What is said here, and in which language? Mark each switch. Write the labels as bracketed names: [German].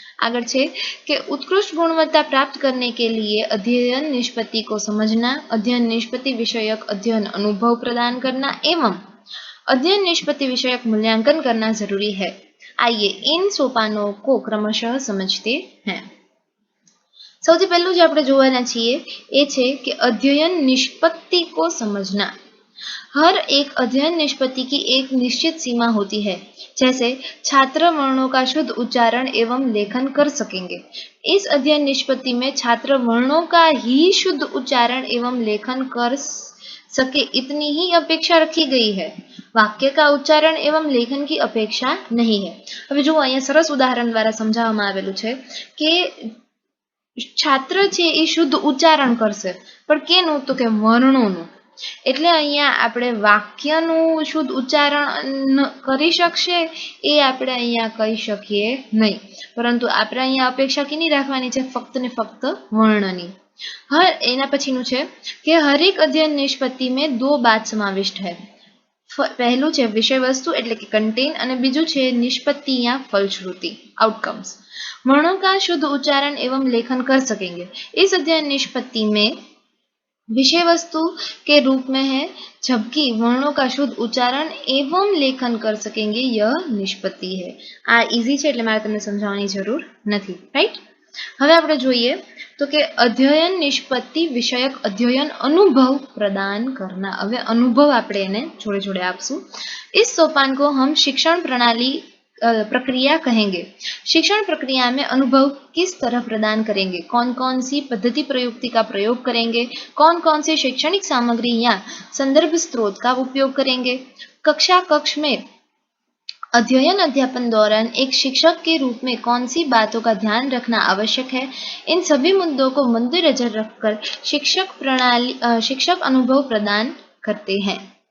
[Gujarati] આગળ છે કે [Hindi] उत्कृष्ट गुणवत्ता प्राप्त करने के लिए अध्ययन निष्पत्ति को समझना, अध्ययन निष्पत्ति विषयक अध्ययन अनुभव प्रदान करना एवं अध्ययन निष्पत्ति विषयक मूल्यांकन करना जरूरी है। आइए इन सोपानों को क्रमशः समझते हैं। [Gujarati] સૌથી પહેલું જે આપણે જોવાના છીએ એ છે કે અધ્યયન નિષ્પત્તિ [Hindi] કો સમજના। हर एक अध्ययन निष्पत्ति की एक निश्चित सीमा होती है, जैसे छात्र वर्णों का शुद्ध उच्चारण एवं लेखन कर सकेंगे। इस अध्ययन निष्पत्ति में छात्र वर्णों का ही शुद्ध उच्चारण एवं लेखन कर सके इतनी ही अपेक्षा रखी गई है। वाक्य का उच्चारण एवं लेखन की अपेक्षा नहीं है। [Gujarati] હવે જો અહીંયા સરસ ઉદાહરણ દ્વારા સમજાવવામાં આવેલું છે કે છાત્ર છે એ શુદ્ધ ઉચ્ચારણ કરશે, પણ કેનું? તો કે વર્ણોનું। એટલે અહીંયા આપણે વાક્યનું શુદ્ધ ઉચ્ચારણ કરી શકશે એ આપણે અહીંયા કહી શકીએ નહીં, પરંતુ આપણે અહીંયા અપેક્ષા કેની રાખવાની છે? ફક્ત ને ફક્ત વર્ણની। એના પછીનું છે કે હરેક અધ્યયન નિષ્પત્તિ [Hindi] में दो बात समाविष्ट है। पहलू है विषय वस्तु [Gujarati] એટલે કે [Hindi] कंटेन [Gujarati] અને બીજું છે [Hindi] निष्पत्ति या फलश्रुति आउटकम्स। वर्णों का शुद्ध उच्चारण एवं लेखन कर सकेंगे। इस अध्ययन निष्पत्ति में विषय वस्तु के रूप में है, जबकि वर्णों का शुद्ध उच्चारण एवं लेखन कर सकेंगे यह निष्पत्ति है। आ इजी है [Gujarati] એટલે મારે તમને સમજાવવાની જરૂર નથી, રાઈટ। હવે આપણે જોઈએ तो કે અધ્યયન નિષ્પત્તિ વિષયક અધ્યયન અનુભવ પ્રદાન करना। હવે અનુભવ આપણે એને જોડે જોડે આપશું। [Hindi] इस सोपान को हम शिक्षण प्रणाली प्रक्रिया कहेंगे। शिक्षण प्रक्रिया में अनुभव किस तरह प्रदान करेंगे, कौन कौन सी पद्धति प्रयुक्ति का प्रयोग करेंगे, कौन कौन से शैक्षणिक सामग्री या संदर्भ स्रोत का उपयोग करेंगे, कक्षा कक्ष में अध्ययन अध्यापन दौरान एक शिक्षक के रूप में कौन सी बातों का ध्यान रखना आवश्यक है, इन सभी मुद्दों को मद्देनजर रखकर शिक्षक अनुभव प्रदान करते हैं।